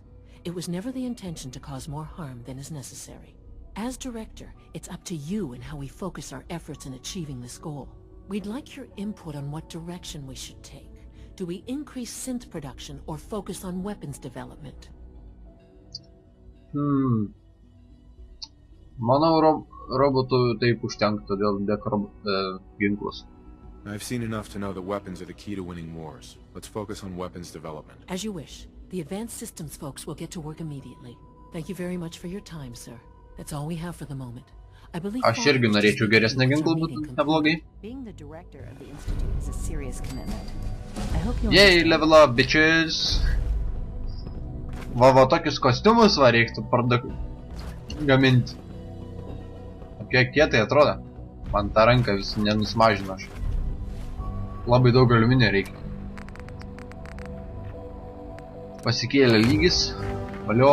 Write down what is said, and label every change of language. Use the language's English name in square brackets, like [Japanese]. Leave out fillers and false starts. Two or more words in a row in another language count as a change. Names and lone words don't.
[English] It was never the intention to cause more harm than is necessary. As director, it's up to you and how we focus our efforts in achieving this goal. We'd like your input on what direction we should take. Do we increase synth production or focus on weapons development? [Lithuanian] Manau, robotų taip užtenktų dėl ginklus. [English] I've seen enough to know that weapons are the key to winning wars. Let's focus on weapons development. As you wish. The advanced systems folks will get to work immediately. Thank you very much for your time, sir. That's all we have for the moment. I believe [Lithuanian] Aš irgi norėčiau geresnį ginklą, būtų neblogai. [English] Being the director of the institute is a serious commitment. I hope you Yay, level up, bitches! [Lithuanian] Va, tokius kostiumus va reiktų gaminti. Kiek kietai atrodo. Man tą ranką vis nenusmažino aš. Labai daug aliuminio reikia. Pasikėlė lygis. Valio.